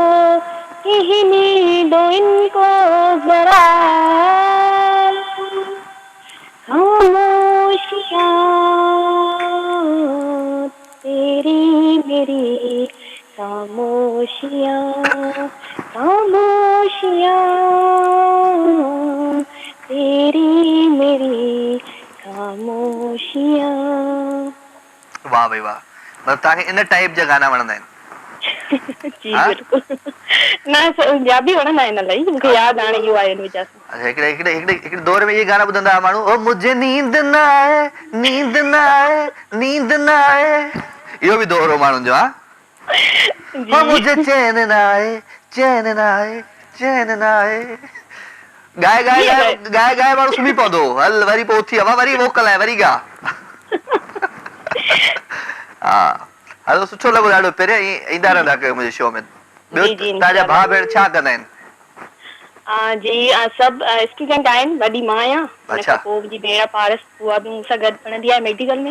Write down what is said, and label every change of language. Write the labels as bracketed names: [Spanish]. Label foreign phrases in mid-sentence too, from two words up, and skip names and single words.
[Hindi] कहने दो इनको जरा खामोशियाँ तेरी मेरी खामोशियाँ खामोशियाँ तेरी मेरी खामोशियाँ [Sindhi] वाह भाई वाह मतलब तव्हांखे इन टाइप जा गाना वणंदा आहिनि जी बिल्कुल ना पंजाबी वणंदा आहिनि इलाही मूंखे यादि हाणे इहो आहे हिन वजह सां अच्छा हिकिड़े दौर में [Hindi] ये गाना [Sindhi] ॿुधंदा माण्हू [Hindi] ओ मुझे नींद न आए [Sindhi] नींद न आए नींद न आए इहो बि दौर हो माण्हुनि जो [Hindi] ओ मुझे चैन न आए [Sindhi] चैन न आए चैन न आए गाए गाए गाए गाए गाए माण्हू सुम्ही पवंदो हल वरी पोइ उथी अमा वरी मोकल आहे वरी गा हा हलो सुठो लॻो ॾाढो पहिरियों ईंदा रहंदा कयो मुंहिंजे शो में ॿियो तव्हांजा भाउ भेण छा कंदा आहिनि जी सभु स्टूडेंट आहिनि वॾी मां आहियां हुन खां पोइ मुंहिंजी भेण पारस उहा बि मूंसां गॾु पढ़ंदी आहे मेडिकल में